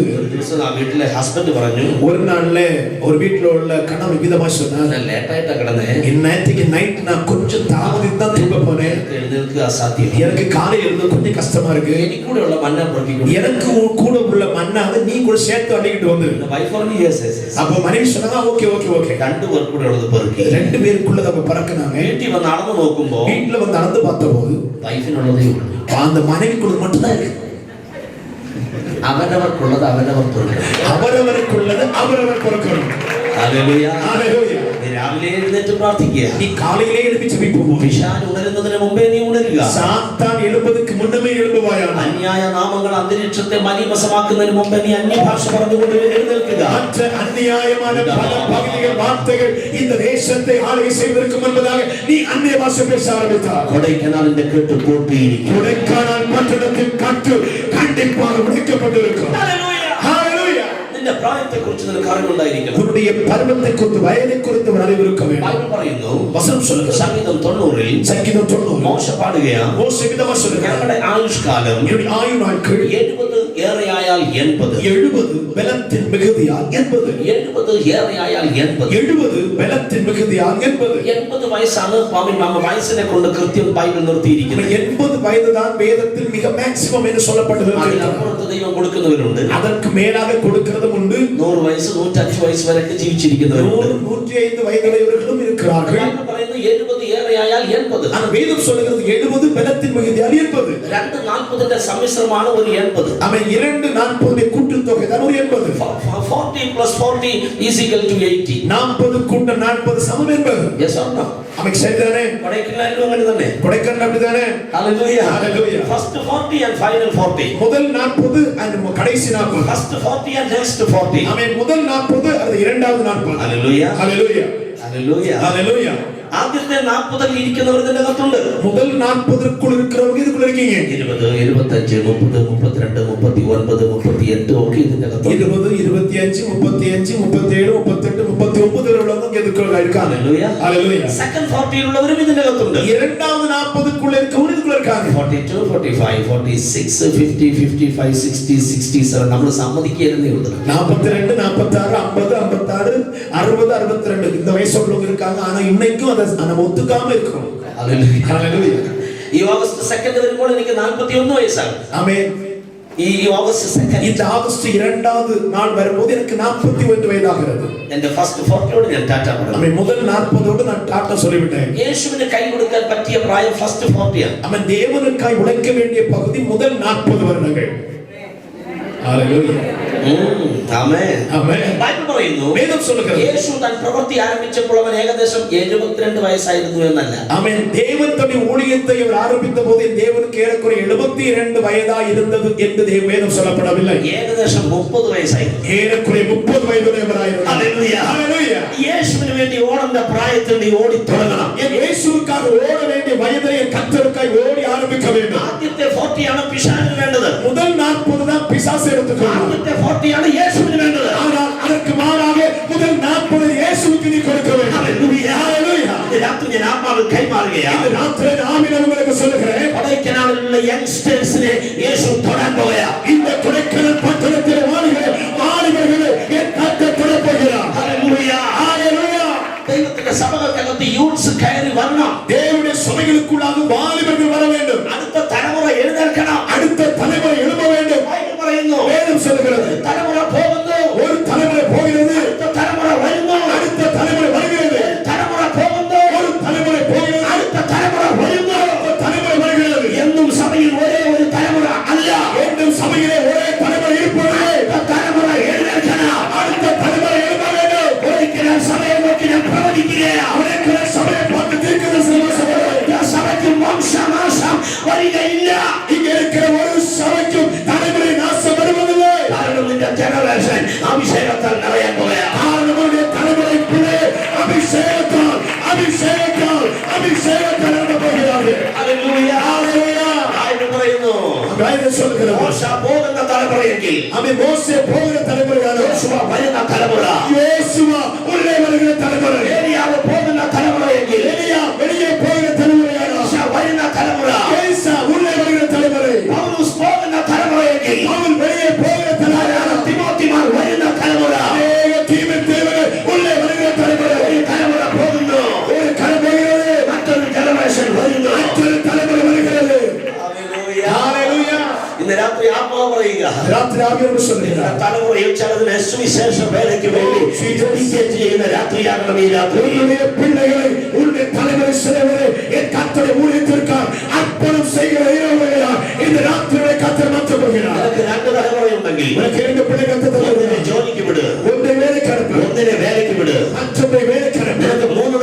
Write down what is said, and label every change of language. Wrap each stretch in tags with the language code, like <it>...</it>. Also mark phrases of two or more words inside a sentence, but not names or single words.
<ml>ഒരു ദിവസം ആ വീട്ടിലെ ഹസ്ബൻഡ് പറഞ്ഞു,</ml> <ta>ஒரு நாள்ல ஒரு வீட்ல உள்ள கணவன் விதமா சொன்னார்,</ta> <ml>ഞാൻ ലേറ്റായിട്ടാ കിടന്നേ,</ml> <ta>இன்னைக்கு நைட் நான் கொஞ்சம் தாமதித்து தான் தூங்க போனேன்.</ta> <ml>എഴുന്നേൽക്കുക അസാധ്യം.</ml> <ta>எனக்கு காலை எழுந்து கொஞ்சம் கஷ்டமா இருக்கு.</ta> <ml>എനിക്കൂടെ ഉള്ള മന്ന പുറത്തേക്ക്</ml> <ta>எனக்கு கூட உள்ள மன்னாவை நீ கூட சேர்த்து அள்ளிக்கிட்டு வந்து.</ta> <ml>വൈഫ് പറഞ്ഞു യെസ് യെസ്.</ml> <ta>அப்ப மனைவி சொன்னா ஓகே ஓகே ஓகே.</ta> <ml>2 പേർ കൂടെ ഉള്ളത് പെറുക്കി</ml> <ta>2 பேருக்குள்ள நம்ம பறக்கனாங்க.</ta> <ml>വീട്ടിൽ വന്ന് നടന്നു നോക്കുമ്പോ</ml> <ta>வீட்டுல வந்து நடந்து பார்த்தபோது</ta> <ml>വൈഫിനുള്ളതേ ഉള്ളൂ,</ml> <ta>அந்த மனைவிக்குள்ள மட்டும் தான் இருக்கு.</ta> <ml>അവനവർക്കുള്ളത് അവനവർ പെറുക്കണം.</ml> <ta>அவரவருக்குள்ளது அவரவர் பொறுக்கணும்.</ta> <ml>ഹല്ലേലൂയ.</ml> <ta>ஹalleluya.</ta> <ml>നീ രാവിലെ എഴുന്നേറ്റ് പ്രാർത്ഥിക്കുക.</ml> <ta>நீ காலையிலே எழுப்பி ஜெபிப்போம்.</ta> <ml>പിശാച് ഉണരുന്നതിന് മുമ്പേ നീ ഉണരുക.</ml> <ta>சாத்தான் எழும்புவதற்கு முன்னமே எழும்புவாயாக.</ta> <ml>അന്യായ നാമങ്ങൾ അന്തരീക്ഷത്തെ മലീമസമാക്കുന്നതിന് മുമ്പേ നീ അന്യഭാഷ പറഞ്ഞുകൊണ്ട് എഴുന്നേൽക്കുക.</ml> <ta>மற்ற அநியாயமான பல பகுதிகள் வார்த்தைகள் இந்த தேசத்தை ஆளுகை செய்வதற்கு முன்பதாக நீ அந்நிய பாஷை பேச ஆரம்பித்தார்.</ta> <ml>கொடைக்கானலிന്റെ കെട്ട് പൊട്ടിയിരിക്കും.</ml> <ta>கொடைக்கானல் பட்டணத்தின் கட்டு கண்டிப்பாக உடைக்கப்பட்டிருக்கும். ஹalleluya.</ta> <ml>നിന്റെ പ്രായത്തെക്കുറിച്ച് നിനക്ക് അറിവുണ്ടായിരിക്കണം.</ml> <ta>உன்னுடைய பருவத்தை குறித்து வயதை குறித்து ஒரு அறிவு இருக்க வேண்டும்.</ta> <ml>ബൈബിൾ പറയുന്നു,</ml> <ta>வசனம் சொல்லுகிறது. சங்கீதம் 90 சங்கீதம் 90</ta> <ml>മോശ പാടുകയാണ്,</ml> <ta>மோசே விதமா சொல்லுகிறார்,</ta> <ml>ഞങ്ങളുടെ ആയുഷ്കാലം</ml> <ta>என்னுடைய ஆயுள் நாட்கள்</ta> <ml>70 ഏറെയായാൽ 80.</ml> <ta>70 பலத்தின் மிகுதியால் 80.</ta> <ml>70 ഏറെയായാൽ 80.</ml> <ta>70 பலத்தின் மிகுதியால் 80.</ta> <ml>80 വയസ്സാണ് നമ്മ വയസ്സിനെ കൊണ്ട് കൃത്യം ബൈബിൾ നിർത്തിയിരിക്കുന്നത്.</ml> <ta>80 வயது தான் வேதத்தில் மிக மேக்ஸிமம் என்று சொல்லப்பட்டிருக்கிறது.</ta> <ml>അതിനപ്പുറത്ത് ദൈവം കൊടുക്കുന്നവരുണ്ട്.</ml> <ta>அதற்கு மேலாக கொடுக்கிறதும் உண்டு.</ta> <ml>100 വയസ്സ് 105 വയസ്സ് വരെയൊക്കെ ജീവിച്ചിരിക്കുന്നവരുണ്ട്.</ml> <ta>105 வயதுடையவர்களும் இருக்கிறார்கள்.</ta> <ml>ബൈബിൾ പറയുന്നു 70 ഏറെയായാൽ 80.</ml> <ta>ஆனா வேதம் சொல்லுகிறது 70 பலத்தின் மிகுதியால் 80.</ta> <ml>2 40ന്റെ സമ്മിശ്രമാണ് ഒരു 80.</ml> <ta>அவன் 2 40 கூட்டுத்தொகை தான் ஒரு 80.</ta> <en>40 plus 40 is equal to 80.</en> <ta>40 கூட்ட 40 சமம் 80.</ta> <en>Yes or no?</en> <ta>அவன் சரிதானே?</ta> <ml>കൊടൈക്കനാലിലും അങ്ങനെ തന്നെ.</ml> <ta>கொடைக்கானல் அப்படிதானே?</ta> <ml>Hallelujah.</ml> <ta>Hallelujah.</ta> <en>First 40 and final 40.</en> <ta>முதல் 40 and கடைசி 40.</ta> <en>First 40 and next 40.</en> <ta>அவன் முதல் 40 அது இரண்டாவது 40.</ta> <ml>Hallelujah.</ml> <ta>Hallelujah.</ta> <ml>Hallelujah.</ml> <ta>Hallelujah.</ta> <ml>ആദ്യത്തെ 40ൽ ഇരിക്കുന്നവർ ഇതിന്റെ അകത്തുണ്ട്.</ml> <ta>முதல் 40க்குள் இருக்கிறவங்க இதுக்குள்ள இருக்கீங்க.</ta> <ml>20 25 30 32 39 38 ഒക്കെ ഇതിന്റെ അകത്തുണ്ട്.</ml> <ta>20 25 35 37 38 39 உள்ளவங்க இதுக்குள்ள இருக்காங்க.</ta> <ml>Hallelujah.</ml> <ta>Hallelujah.</ta> <ml>സെക്കൻഡ് 40 ഉള്ളവരും ഇതിന്റെ അകത്തുണ്ട്.</ml> <ta>இரண்டாவது 40க்குள்ள இருக்கவங்க இதுக்குள்ள இருக்காங்க.</ta> <ml>42 45 46 50 55 60 67 നമ്മൾ സമ്മതിക്കുന്നേ ഉള്ളൂ.</ml> <ta>42 46 50 56 60 62 இந்த வயசுள்ளவங்க இருக்காங்க. ஆனா இன்னைக்கும் நம்ம ஒத்துக்காம இருக்கிறோம். Hallelujah.</ta> <ml>ഈ ഓഗസ്റ്റ് 2 വരുമ്പോൾ എനിക്ക് 41 വയസ്സാണ്.</ml> <ta>ஆமென்.</ta> <ml>ഈ ഓഗസ്റ്റ് 2</ml> <ta>இந்த ஆகஸ்ட் 2வது நாள் வரும்போது எனக்கு 41 வயதாகிறது.</ta> <ml>എന്റെ ഫസ്റ്റ് 40ഓട് ഞാൻ ടാറ്റ പറഞ്ഞു.</ml> <ta>ஆமென். முதல் 40ஓடு நான் டாட்டா சொல்லிவிட்டேன்.</ta> <ml>യേശുവിന് കൈ കൊടുക്കാൻ പറ്റിയ പ്രായം ഫസ്റ്റ് 40 ആണ്.</ml> <ta>அவன் தேவனுக்காய் உழைக்க வேண்டிய பகுதி முதல் 40 வருடங்கள். ஹalleluya.</ta> <ml>ആമേൻ.</ml> <ta>ஆமென்.</ta> <ml>ബൈബിൾ പറയുന്നു,</ml> <ta>வேதம் சொல்லுகிறது,</ta> <ml>യേശു തൻ പ്രവൃത്തി ആരംഭിച്ചപ്പോൾ അവൻ ഏകദേശം 72 വയസ്സായിരുന്നു എന്നല്ല.</ml> <ta>ஆமென். தேவன் தன்னுடைய ஊழியத்தை அவர் ஆரம்பித்த போது தேவனுக்கு ஏறக்குறைய 72 வயதா இருந்தது என்று வேதம் சொல்லப்படவில்லை.</ta> <ml>ഏകദേശം 30 വയസ്സായിരുന്നു.</ml> <ta>ஏறக்குறைய 30 வயதுடையவராயிருந்தார்.</ta> <ml>ഹല്ലേലൂയ.</ml> <ta>ஹalleluya.</ta> <ml>യേശുവിന് വേണ്ടി ഓടുന്ന പ്രായത്തിൽ നീ ഓടി തുടങ്ങണം.</ml> <ta>இயேசுவுக்காக ஓட வேண்டிய வயதிலே கர்த்தருக்காய் ஓடி ஆரம்பிக்க வேண்டும்.</ta> <ml>ആദ്യത്തെ 40 ആണ് പിശാചിന് വേണ്ടത്.</ml> <ta>முதல் 40 தான் பிசாசு எடுத்துக்கொள்ளும்.</ta> <ml>ആദ്യത്തെ 40 ആണ് യേശുവിന് വേണ്ടത്.</ml> <ta>ஆனால் அதற்கு மாறாக முதல் 40 இயேசுவுக்கு நீ கொடுக்க வேண்டும்.</ta> <ml>ഹല്ലേലൂയ.</ml> <ta>ஹalleluya.</ta> <ml>இந்த രാത്രി ഞാൻ ആത്മാവിൽ കൈമാറുകയാണ്.</ml> <ta>இந்த ராத்திரி நான் உங்களுக்கு சொல்லுகிறேன்,</ta> <ml>കൊടൈക്കനാലിലുള്ള യങ്സ്റ്റേഴ്സിനെ യേശു തൊടാൻ പോവുകയാണ്.</ml> <ta>இந்த கொடைக்கானல் பட்டணத்திலே வாலிபர்களை என் கர்த்தர் தொடப் போகிறார்.</ta> <ml>ഹല്ലേലൂയ.</ml> <ta>ஹalleluya.</ta> <ml>ദൈവത്തിന്റെ സഭകൾക്കകത്ത് യൂത്ത്സ് കയറി വരണം.</ml> <ta>தேவனுடைய சபைகளுக்குள்ளாக வாலிபர்கள் வர வேண்டும்.</ta> <ml>അടുത്ത തലമുറ എഴുന്നേൽക്കണം.</ml> <ta>அடுத்த தலைமுறை எழும்ப வேண்டும்.</ta> <ml>ബൈബിൾ പറയുന്നു,</ml> <ta>வேதம் சொல்லுகிறது,</ta> <ml>തലമുറ പോകുന്നു,</ml> <ta>ஒரு தலைமுறை போகிறது,</ta> <ml>അടുത്ത തലമുറ വരുന്നു,</ml> <ta>அடுத்த தலைமுறை வருகிறது.</ta> <ml>തലമുറ പോകുന്നു,</ml> <ta>ஒரு தலைமுறை போகிறது,</ta> <ml>അടുത്ത തലമുറ വരുന്നു.</ml> <ta>அடுத்த தலைமுறை வருகிறது.</ta> <ml>എന്നും സഭയിൽ ഒരേ ഒരു തലമുറ അല്ല.</ml> <ta>மீண்டும் சபையிலே ஒரே தலைமுறை இருப்பது.</ta> <ml>അടുത്ത തലമുറ എഴുന്നേൽക്കണം.</ml> <ta>அடுத்த தலைமுறை எழும்ப வேண்டும்.</ta> <ml>ഒരിക്കലും സഭയെ നോക്കി ഞാൻ പ്രവചിക്കുകയാണ്.</ml> <ta>அவருக்கிற சபையை பார்த்து தீர்க்கதரிசனம் சொல்லுகிறேன்.</ta> <ml>സഭയ്ക്ക് വംശനാശം വരികയില്ല.</ml> <ta>இங்க இருக்கிற ஒரு சபைக்கும் தலைமுறை நாசம் வருவதில்லை.</ta> <ml>കാരണം നിന്റെ ജനറേഷൻ അഭിഷേകത്താൽ നിറയാൻ പോവുകയാണ്.</ml> <ta>காரணமுடைய தலைமுறை பிள்ளை அபிஷேகத்தால் அபிஷேகத்தால் அபிஷேகத்தால் எழும்ப போகிறார்கள்.</ta> <ml>ഹല്ലേലൂയ.</ml> <ta>ஹalleluya.</ta> <ml>ബൈബിൾ പറയുന്നു,</ml> <ta>வேதம் சொல்லுகிறது,</ta> <ml>മോശ പോകുന്ന തലമുറയെങ്കിൽ</ml> <ta>அவன் மோசே போகிற தலைமுறையான</ta> <ml>യോശുവ വരുന്ന തലമുറ,</ml> <ta>யோசுவா உள்ளே வருகிற தலைமுறை,</ta> <ml>ഏലിയാവ് പോകുന്ന തലമുറയെങ്കിൽ</ml> <ta>எலியா வெளியே போகிற தலைமுறையான</ta> <ml>മോശ വരുന്ന തലമുറ,</ml> <ta>ஏசா உள்ளே வருகிற தலைமுறை,</ta> <ml>പൗലോസ് പോകുന്ന തലമുറയെങ്കിൽ</ml> <ta>அவன் வெளியே போகிற தலைமுறையான</ta> <ml>തിമോത്തിമാർ വരുന്ന തലമുറ,</ml> <ta>அநேக தீமோத்தேயுகள் உள்ளே வருகிற தலைமுறை.</ta> <ml>ഒരു തലമുറ പോകുന്നു,</ml> <ta>ஒரு தலைமுறை</ta> <ml>മറ്റൊരു ജനറേഷൻ വരുന്നു.</ml> <ta>மற்றொரு தலைமுறை வருகிறது.</ta> <ml>ഹല്ലേലൂയ.</ml> <ta>ஹalleluya.</ta> <ml>ഇന്ന് രാത്രി ആത്മാവ് പറയുക,</ml> <ta>ராத்திரி ஆவியானவர் சொல்லுகிறார்,</ta> <ml>തലമുറയിൽ ചിലതിനെ സുവിശേഷ വേലയ്ക്ക് വേണ്ടി dedicate ചെയ്യുന്ന രാത്രിയാകണം ഈ രാത്രി.</ml> <ta>உன்னுடைய பிள்ளைகளை உன்னுடைய தலைமுறை சிலவரை என் கர்த்தருடைய ஊழியத்திற்காக அர்ப்பணம் செய்கிற இரவுகளையா இந்த ராத்திரியை கர்த்தர் மாற்ற போகிறார்.</ta> <ml>നിനക്ക് 2 തലമുറയുണ്ടെങ്കിൽ</ml> <ta>உனக்கு 2 பிள்ளைகள் கர்த்தர்</ta> <ml>ഒന്നിനെ</ml> <ta>தருகிறார்.</ta> <ml>ജോലിക്ക് വിട്,</ml> <ta>ஒன்றை வேலைக்கு அனுப்பு,</ta> <ml>ഒന്നിനെ വേലയ്ക്ക് വിട്.</ml> <ta>மற்றொன்றை வேலைக்கு அனுப்பு.</ta> <ml>നിനക്ക്</ml>